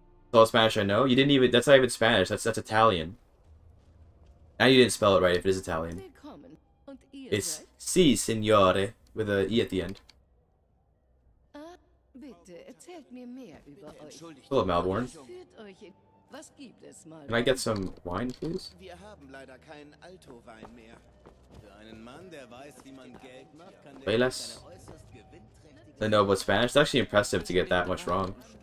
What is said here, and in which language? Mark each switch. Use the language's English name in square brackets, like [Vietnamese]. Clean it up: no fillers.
[English] That's all Spanish I know. You didn't even, that's not even Spanish, that's Italian. Now you didn't spell it right if it is Italian. It's [Italian] si, signore, [English] with a E at the end. [German] Bitte, erzählt mir mehr über euch. [English] Hello, Malborn. [German] Was gibt es mal? [English] Can I get some wine, please? [German] Wir haben leider keinen Alto-Wein mehr. Für einen Mann, der weiß, wie man Geld macht, kann der Velas. [English] I know, but Spanish, it's actually impressive to get that much wrong.